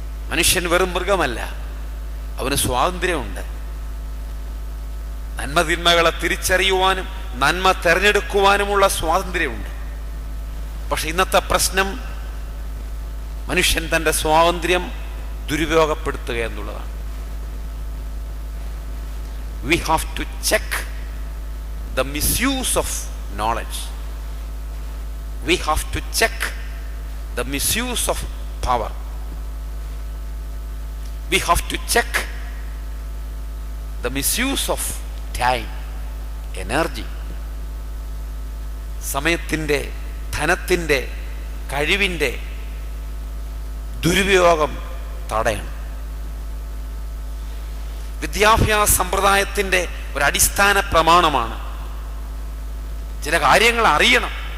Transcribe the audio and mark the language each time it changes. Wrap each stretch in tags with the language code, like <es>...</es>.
<ml>മനുഷ്യൻ വെറും മൃഗമല്ല, അവന് സ്വാതന്ത്ര്യമുണ്ട്. നന്മതിന്മകളെ തിരിച്ചറിയുവാനും നന്മ തെരഞ്ഞെടുക്കുവാനുമുള്ള സ്വാതന്ത്ര്യമുണ്ട്. പക്ഷെ ഇന്നത്തെ പ്രശ്നം മനുഷ്യൻ തൻ്റെ സ്വാതന്ത്ര്യം ദുരുപയോഗപ്പെടുത്തുക എന്നുള്ളതാണ്.</ml> <en>We have to check the misuse of knowledge. We have to check the misuse of power. We have to check the misuse of time, energy.</en> <ml>സമയത്തിൻ്റെ, ധനത്തിൻ്റെ, കഴിവിൻ്റെ ദുരുപയോഗം തടയണം. വിദ്യാഭ്യാസ സമ്പ്രദായത്തിൻ്റെ ഒരടിസ്ഥാന പ്രമാണമാണ് ചില കാര്യങ്ങൾ അറിയണം.</ml>